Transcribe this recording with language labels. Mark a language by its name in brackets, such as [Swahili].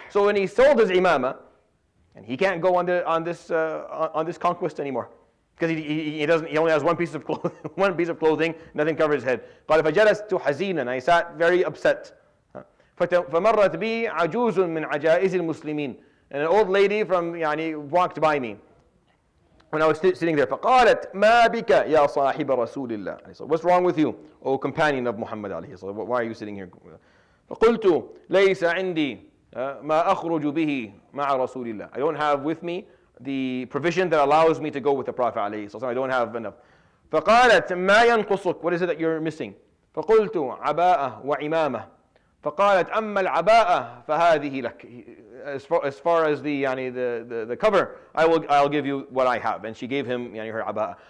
[English] So when he sold his imama, and he can't go on this conquest anymore because he only has 1 piece of clothing, 1 piece of clothing, nothing covers his head. [Arabic] قال فجلست حزينا, [English] I sat very upset. [Arabic] فمرت بي عجوز من عجائز المسلمين, [English] and an old lady walked by me when I was sitting there. [Arabic] فقالت ما بك يا صاحب رسول الله. [English] What's wrong with you, O companion of Muhammad [Arabic] عليه الصلاة والسلام? [English] Why are you sitting here? [Arabic] فقلت ليس عندي ما أخرج به مع رسول الله. [English] I don't have with me the provision that allows me to go with the Prophet [Arabic] عليه الصلاة والسلام. [English] I don't have enough. [Arabic] فقالت ما ينقصك, [English] what is it that you're missing? [Arabic] فقلت عباءة وعمامة. فقالت أما العباءة فهذه لك. [English] As far as the cover, I'll give you what I have. And she gave him her عباءة.